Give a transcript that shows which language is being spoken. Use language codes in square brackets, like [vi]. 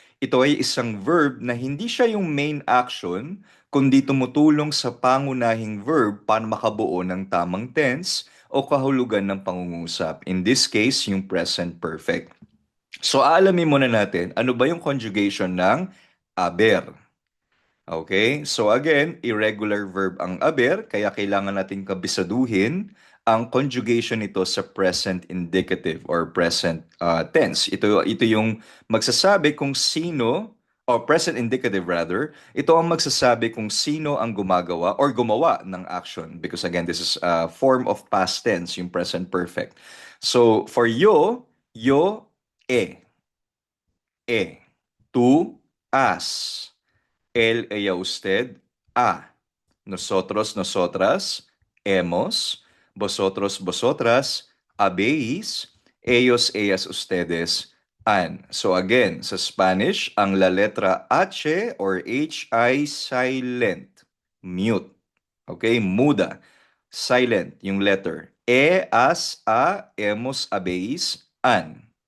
[tl] Ito ay isang verb na hindi siya yung main action, kundi tumutulong sa pangunahing verb para makabuo ng tamang tense o kahulugan ng pangungusap. [en] In this case, yung present perfect. [tl] So, aalamin muna natin, ano ba yung conjugation ng haber? Okay? So again, irregular verb ang haber, kaya kailangan nating kabisaduhin ang conjugation nito sa present indicative or present tense. Ito yung magsasabi kung sino, or present indicative rather, ito ang magsasabi kung sino ang gumagawa or gumawa ng action. [en] Because again, this is a form of past tense, yung present perfect. [es] So, for yo, e. Tú, has. Él, ella, usted, ha. Nosotros, nosotras, hemos. Vosotros, vosotras, habéis. Ellos, ellas, ustedes, han. [tl] So again, sa Spanish, ang [es] la letra H [tl] or H ay silent. [en] Mute. Okay? [es] Muda. [en] Silent yung letter. [es] E, as, a, hemos, habéis, han.